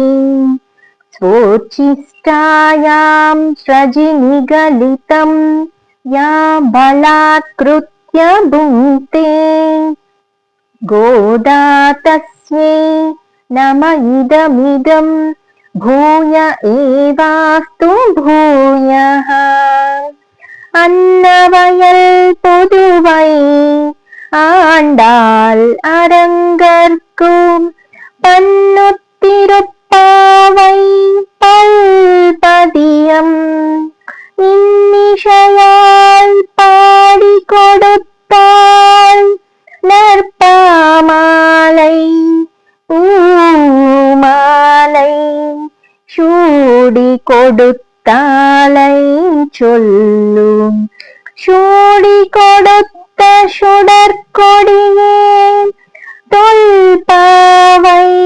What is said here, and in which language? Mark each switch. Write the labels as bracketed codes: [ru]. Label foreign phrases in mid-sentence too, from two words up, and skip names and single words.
[sa] స్వోచ్ఛిష్టాయాం స్రజినిగలితం యా బలాత్కృత్య భుంక్తే గోదా తస్మై నమ ఇదమిదం భూయ ఏవాస్తు భూయః. [ta] அன்னவயல் புதுவை ஆண்டாள் அரங்கர்க்கும் பன்னுத்திருப்பாவை பல்பதியம் இன்னிசையால் பாடி கொடுத்தாள் நற்பாமாலை பூமாலை சூடி கொடுத்தாளை சொல்லும் சூடி கொடுத்த சுடற்கொடியே தொல்பாவை